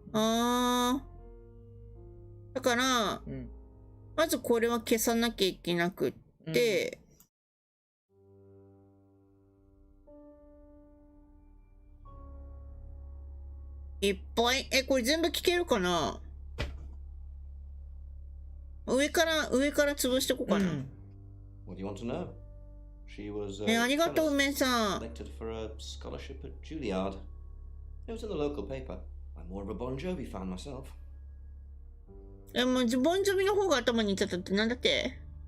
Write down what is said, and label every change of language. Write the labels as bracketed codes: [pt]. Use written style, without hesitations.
[ja] だから、まずこれは消さなきゃいけなくって、いっぱい。これ全部聞けるかな？上から潰していこうかな。 [en] What do you want to know? She was [ja] ありがとう、梅さん。 [en] selected for a scholarship at Juilliard. It was in the local paper. I'm more of a Bon Jovi fan myself. [ja] もうボンジョビの方が頭にいっちゃったってなんだって？